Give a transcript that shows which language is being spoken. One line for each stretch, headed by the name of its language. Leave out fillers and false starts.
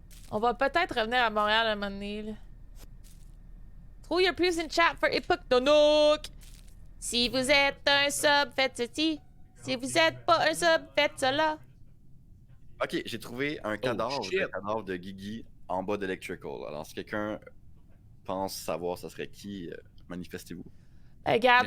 French: On va peut-être revenir à Montréal à un moment donné, là.
English: Throw your pews in chat for Epoch Nanook!
French: Si vous êtes un sub, faites ceci. Si vous êtes pas un sub, faites cela. Ok, j'ai trouvé un cadavre, le cadavre de Guigui en bas d'Electrical. Alors, si quelqu'un pense savoir ce serait qui, manifestez-vous. Regarde.